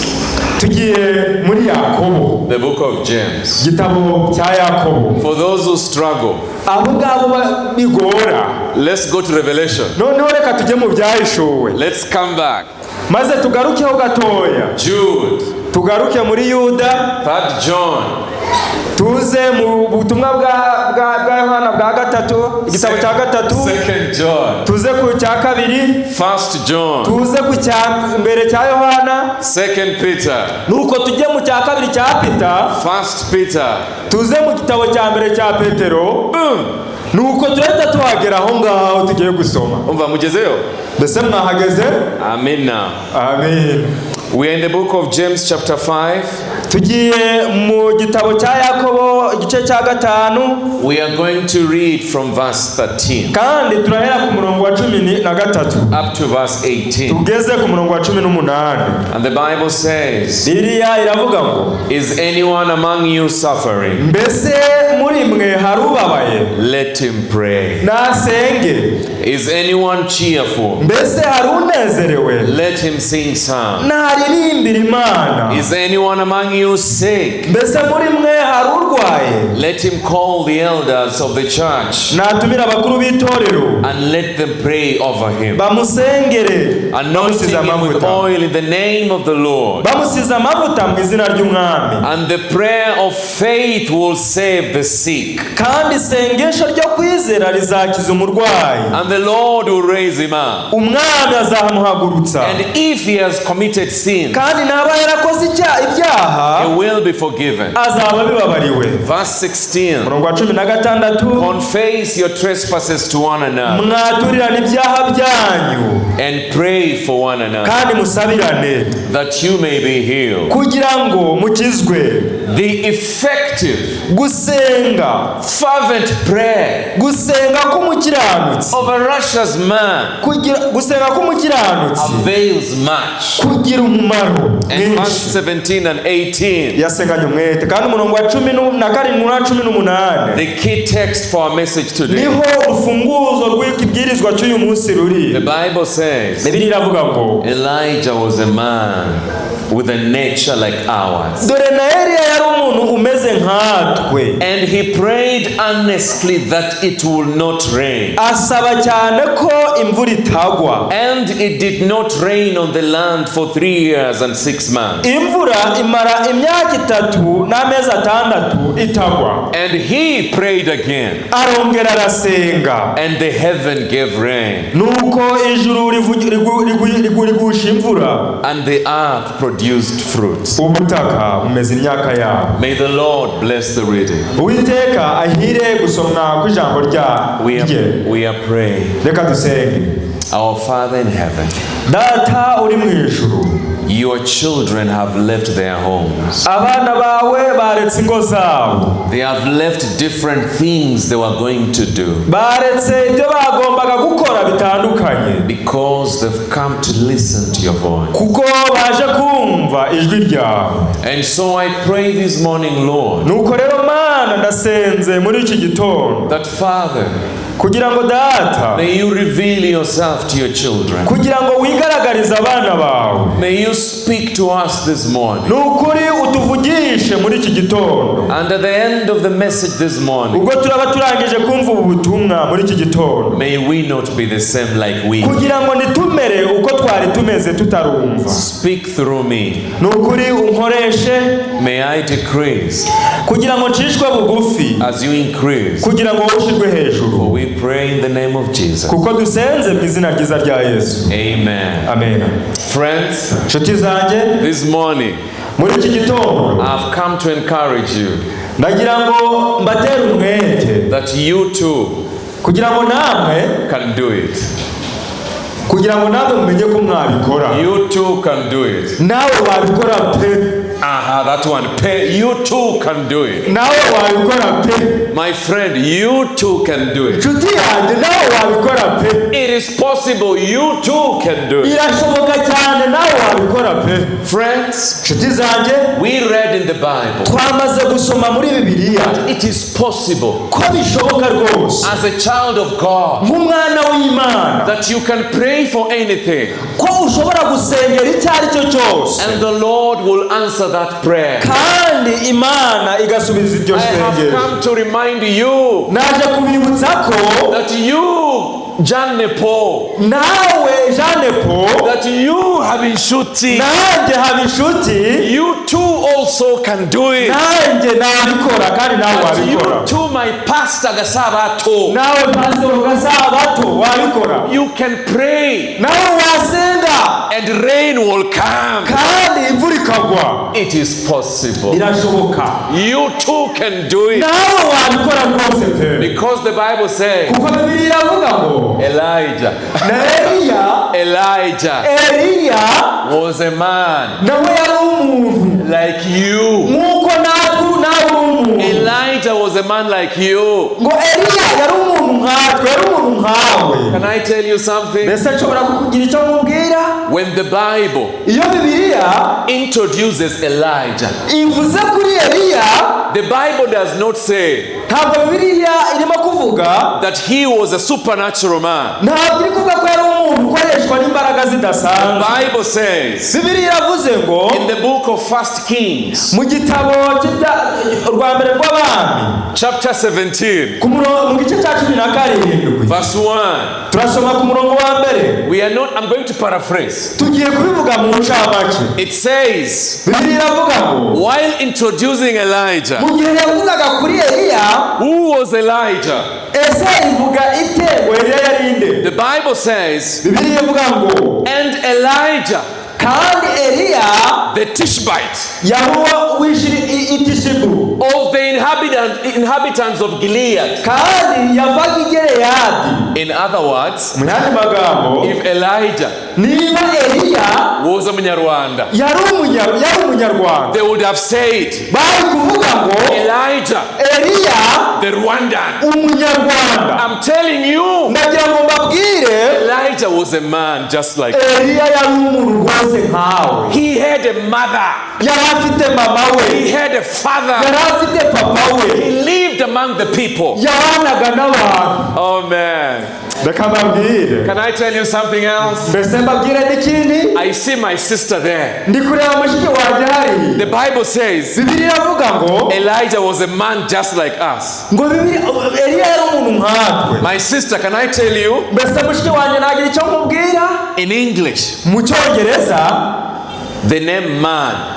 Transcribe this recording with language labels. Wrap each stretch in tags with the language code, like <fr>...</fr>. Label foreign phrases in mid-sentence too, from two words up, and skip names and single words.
<en>The book of James. For those who struggle, let's go to Revelation. Let's come back. Jude, 3 John,</en> <rw>tuze mu butumwa bwa Yohana bwa gatatu igitabo cya gatatu</rw> <en>2 John</en> <rw>tuze ku cya kabiri</rw> <en>1 John</en> <rw>tuze ku cya mbere cya Yohana</rw> <en>2 Peter</en> <rw>nuko tujye mu cya kabiri cya Peter</rw> <en>1 Peter</en> <rw>tuze mu gitabo cya mbere cya Petero nuko turahita tuhagera aho ngaho tugiye gusoma. umva mugezeyo mbese mwahageze?</rw> <en>Amen. Now Amen. we are in the book of James chapter 5.</en> <rw>tugiye mu gitabo cya Yakobo igice cya gatanu.</rw> <en>We are going to read from verse 13</en> <rw>kandi turahera ku murongo wa 13</rw> <en>up to verse 18.</en> <rw>tugeze ku murongo wa 18.</rw> <en>And the Bible says,</en> <rw>Bibiliya iravuga ngo,</rw> <en>is anyone among you suffering?</en> <rw>mbese muri mwe harubabaye?</rw> <en>Let him pray.</en> <rw>nasenge.</rw> <en>Is anyone cheerful?</en> <rw>mbese harunezerewe?</rw> <en>Let him sing psalms.</en> <rw>naririmbira Imana.</rw> <en>Is anyone among you sick?</en> <rw>mbese muri mwe harurwaye?</rw> <en>Let him call the elders of the church</en> <rw>natumira abakuru b'itorero</rw> <en>and let them pray over him,</en> <rw>bamusengere,</rw> <en>anointing him with oil in the name of the Lord.</en> <rw>bamusize amavuta mu izina ry'umwami.</rw> <en>And the prayer of faith will save the sick,</en> <rw>kandi isengesho ryo kwizera rizakiza umurwayi,</rw> <en>and the Lord will raise him up.</en> <rw>umwami azamuhagurutsa.</rw> <en>And if he has committed sin,</en> <rw>kandi naba yarakoze ibyaha,</rw> <en>he will be forgiven.</en> <rw>azaba bibabariwe.</rw> <en>Verse 16,</en> <rw>murongo wa 16,</rw> <en>confess your trespasses to one another</en> <rw>mwaturirane ibyaha byanyu</rw> <en>and pray for one another,</en> <rw>kandi musabirane</rw> <en>that you may be healed.</en> <rw>kugira ngo mukizwe.</rw> <en>The effective</en> <rw>gusenga,</rw> <en>fervent prayer</en> <rw>gusenga k'umukiranutsi,</rw> <en>of a righteous man</en> <rw>gusenga k'umukiranutsi</rw> <en>avails much.</en> <rw>kugira umumaro</rw> <en>And verse</en> <rw>mwinshi.</rw> <en>17 and 18,</en> <rw>yasenganye umwete. kandi umurongo wa 17 na 18,</rw> <en>the key text for our message today.</en> <rw>niho urufunguzo rw'ikibwirizwa cy'uyu munsi ruri.</rw> <en>The Bible says</en> <rw>Bibiliya iravuga ngo,</rw> <en>Elijah was a man with a nature like ours,</en> <rw>dore na Eliya yari umuntu umeze nkatwe,</rw> <en>and he prayed earnestly that it will not rain.</en> <rw>asaba cyane ko imvura itagwa.</rw> <en>And it did not rain on the land for 3 years and 6 months.</en> <rw>imvura imara imyaka 3 n'amezi 6 itagwa.</rw> <en>And he prayed again,</en> <rw>arongera arasenga,</rw> <en>and the heaven gave rain,</en> <rw>nuko ijuru rigusha imvura,</rw> <en>and the earth produced fruit.</en> <rw>ubutaka bumeze imyaka yawo.</rw> <en>May the Lord bless the reading.</en> <rw>uwiteka ahire gusomwa kw'ijambo rye.</rw> <en>We are praying.</en> <rw>reka dusenge.</rw> <en>Our Father in heaven,</en> <rw>data uri mu ijuru,</rw> <en>your children have left their homes.</en> <rw>abana bawe baretse ingo zabo,</rw> <en>They have left different things they were going to do</en> <rw>baretse ibyo bagombaga gukora bitandukanye,</rw> <en>because they've come to listen to your voice.</en> <rw>kuko baje kumva ijwi ryawe.</rw> <en>And so I pray this morning, Lord,</en> <rw>nuko rero Mana, ndasenze muri iki gitondo</rw> <en>that Father,</en> <rw>kugira ngo data,</rw> <en>may you reveal yourself to your children.</en> <rw>kugira ngo wigaragarize abana bawe.</rw> <en>May you speak to us this morning.</en> <rw>nukuri utuvugishe muri iki gitondo.</rw> <en>And at the end of the message this morning,</en> <rw>ubwo turaba turangije kumva ubu butumwa muri iki gitondo,</rw> <en>may we not be the same like we.</en> <rw>kugira ngo nitumere uko twari tumeze tutarumva.</rw> <en>Speak through me.</en> <rw>nukuri unkoreshe,</rw> <en>May I decrease</en> <rw>kugira ngo ncishwe bugufi,</rw> <en>as you increase.</en> <rw>kugira ngo ushirwe hejuru.</rw> <en>For we pray in the name of Jesus.</en> <rw>kuko dusenze mu izina ryiza rya Yesu.</rw> <en>Amen.</en> <rw>Amen.</rw> <en>Friends,</en> <rw>nshuti zanjye,</rw> <en>this morning</en> <rw>muri iki gitondo</rw> <en>I've come to encourage you</en> <rw>ndagira ngo mbatere umwete,</rw> <en>that you too</en> <rw>kugira ngo namwe</rw> <en>can do it.</en> <rw>kugira ngo namwe mumenye ko mwabikora.</rw> <en>You too can do it.</en> <rw>nawe wabikora pe.</rw> <en>Aha, that one. You too can do it.</en> <rw>nawe wabikora pe.</rw> <en>My friend, you too can do it.</en> <rw>nshuti yanjye, nawe wabikora pe.</rw> <en>It is possible. You too can do it.</en> <rw>birashoboka cyane, nawe wabikora pe.</rw> <en>Friends,</en> <rw>nshuti zanjye,</rw> <en>we read in the Bible</en> <rw>twamaze gusoma muri Bibiliya</rw> <en>it is possible</en> <rw>ko bishoboka rwose</rw> <en>as a child of God</en> <rw>nk'umwana w'Imana</rw> <en>that you can pray for anything</en> <rw>ko ushobora gusengera icyo ari cyo cyose,</rw> <en>and the Lord will answer that prayer.</en> <rw>kandi Imana igasubiza iryo</rw> <en>I have</en> <rw>sengero.</rw> <en>come to remind you</en> <rw>naje kubibutsa ko</rw> <en>that you Jeanne Paul,</en> <rw>nawe Jeanne Paul,</rw> <en>that you have inshuti,</en> <rw>nanjye haba inshuti,</rw> <en>you too also can do it.</en> <rw>nanjye nabikora kandi nawe</rw> <en>But</en> <rw>wabikora.</rw> <en>you too, my pastor Gasabato,</en> <rw>Nawe pastor Gasabato wabikora.</rw> <en>you can pray</en> <rw>Nawe wasenga</rw> <en>and rain will come.</en> <rw>kandi imvura ikagwa.</rw> <en>It is possible.</en> <rw>Birashoboka.</rw> <en>You too can do it.</en> <rw>Nawe wabikora rwose pe.</rw> <en>Because the Bible says</en> <rw>Kuko Bibiliya iravuga ngo</rw> <en>Elijah was a man</en> <rw>nawe yari umuntu</rw> <en>like you.</en> <rw>nkuko nawe umuntu.</rw> <en>Elijah was a man like you.</en> <rw>Ngo Eliya yari umuntu nkatwe, yari umuntu nkawe.</rw> <en>Can I tell you something?</en> <rw>Mbese nshobora kukugira icyo nkubwira?</rw> <en>When the Bible</en> <rw>Iyo Bibiliya</rw> <en>introduces Elijah,</en> <rw>ivuze kuri Eliya,</rw> <en>the Bible does not say</en> <rw>ntabwo Bibiliya irimo kuvuga</rw> <en>that he was a supernatural man.</en> <rw>ntabwo iri kuvuga ko yari umuntu ukoreshwa n'imbaraga zidasanzwe.</rw> <en>The Bible says</en> <rw>Bibiliya iravuze ngo</rw> <en>in the book of 1 Kings,</en> <rw>mu gitabo rwa mbere rw'abami</rw> <en>chapter 17,</en> <rw>mu gice cya 17</rw> <en>verse 1.</en> <rw>turasoma ku murongo wa mbere.</rw> <en>I'm going to paraphrase.</en> <rw>Tugiye kubivuga mu ncamake.</rw> <en>It says,</en> <rw>Bibiliya iravuga ngo</rw> <en>while introducing Elijah,</en> <rw>mu gihe yavugaga kuri Eliya,</rw> <en>who was Elijah?</en> <rw>ese ivuga ite ngo Eliya yari inde?</rw> <en>The Bible says,</en> <rw>Bibiliya ivuga ngo</rw> <en>and Elijah,</en> <rw>kandi Eliya</rw> <en>the Tishbite,</en> <rw>yahuwa wishiri itishibu</rw> <en>of the inhabitants of Gilead.</en> <rw>kandi yavaga i Gileyadi.</rw> <en>In other words,</en> <rw>Mu yandi magambo,</rw> <en>if Elijah</en> <rw>niba Eliya</rw> <en>was a Munyarwanda,</en> <rw>yari umunyarwanda,</rw> <en>they would have said,</en> <rw>bari kuvuga ngo</rw> <en>Elijah,</en> <rw>Eliya</rw> <en>the Rwandan.</en> <rw>umunyarwanda.</rw> <en>I'm telling you,</en> <rw>Ndagira ngo mbabwire</rw> <en>Elijah was a man just like you.</en> <rw>Eliya yari umuntu rwose nkawe.</rw> <en>He had a mother.</en> <rw>Yari afite mama we,</rw> <en>He had a father.</en> <rw>yari afite papa we,</rw> <en>He lived among the people.</en> <rw>yabanaga n'abantu.</rw> <en>Oh man.</en> <rw>Reka mbabwire.</rw> <en>Can I tell you something else?</en> <rw>Mbese mbabwire n'ikindi?</rw> <en>I see my sister there.</en> <rw>Ndi kureba mushiki wanjye hari.</rw> <en>The Bible says</en> <rw>Bibiliya iravuga ngo</rw> <en>Elijah was a man just like us.</en> <rw>ngo Eliya yari umuntu nkatwe.</rw> <en>My sister, can I tell you?</en> <rw>Mbese mushiki wanjye nagira icyo mubwira?</rw> <en>In English,</en> <rw>Mu Cyongereza</rw> <en>the name man</en>